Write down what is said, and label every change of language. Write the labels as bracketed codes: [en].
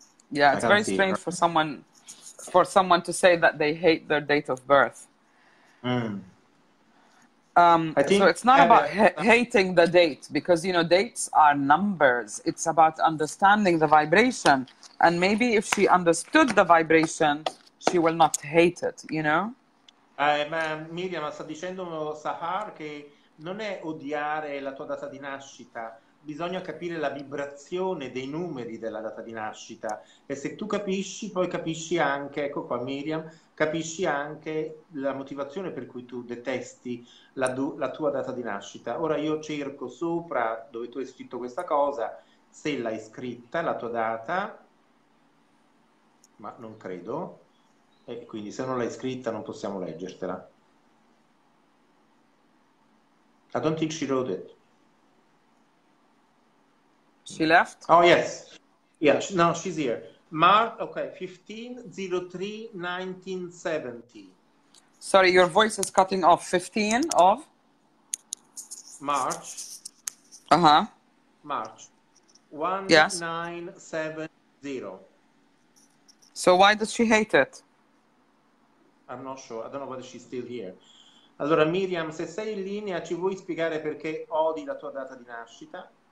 [en] Yeah, it's very strange for someone to say that they hate their date of birth. I think so it's not about hating the date, because you know dates are numbers. It's about understanding the vibration, and maybe if she understood the vibration, she will not hate it. You know. [it] Ma Miriam sta dicendo Sahar che non è odiare la tua data di nascita. Bisogna capire la vibrazione dei numeri della data di nascita, e se tu capisci, poi capisci anche, ecco qua Miriam, capisci anche la motivazione per cui tu detesti la tua data di nascita. Ora io cerco sopra dove tu hai scritto questa cosa, se l'hai scritta, la tua data, ma non credo, e quindi se non l'hai scritta non possiamo leggertela. [en] I don't think she wrote it. She left? Oh, yes. Yeah, no, she's here. March, okay, 15/03/1970. Sorry, your voice is cutting off. 15 of? March. March. 1970. So why does she hate it? I'm not sure. I don't know whether she's still here. [it] Allora, Miriam, se sei in linea, ci vuoi spiegare perché odi la tua data di nascita?